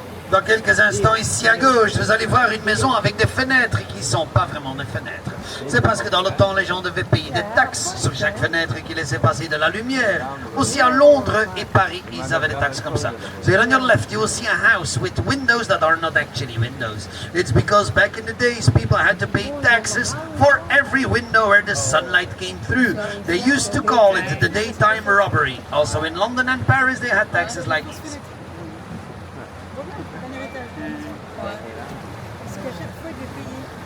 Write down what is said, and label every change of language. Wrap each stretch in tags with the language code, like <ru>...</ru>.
<fr>Dans quelques instants, ici à gauche, vous allez voir une maison avec des fenêtres qui ne sont pas vraiment des fenêtres. C'est parce que dans le temps, les gens devaient payer des taxes sur chaque fenêtre qui laissait passer de la lumière. Aussi à Londres et Paris, ils avaient des taxes comme ça.</fr> <en>So here on your left, you will see a house with windows that are not actually windows. It's because back in the days, people had to pay taxes for every window where the sunlight came through. They used to call it the daytime robbery. Also in London and Paris, they had taxes like this.</en> <fr>Parce qu'à chaque fois, j'ai payé.</fr>